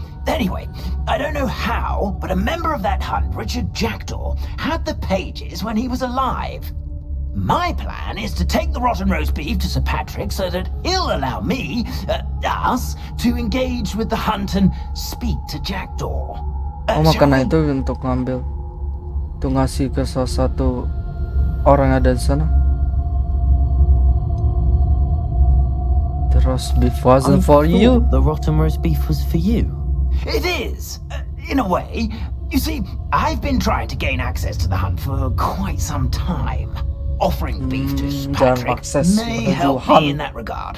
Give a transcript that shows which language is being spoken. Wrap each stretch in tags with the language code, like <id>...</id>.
<en>Anyway, I don't know how, but a member of that hunt, Richard Jackdaw, had the pages when he was alive. My plan is to take the rotten roast beef to Sir Patrick so that he'll allow me, us, to engage with the hunt and speak to Jackdaw.</en> <id>Makanya itu untuk ngambil, untuk ngasih ke salah satu orang yang ada di sana.</id> <en>The roast beef wasn't for you. The rotten roast beef was for you. It is, in a way. You see, I've been trying to gain access to the hunt for quite some time. Offering the beef to Sir Patrick may help me in that regard.</en>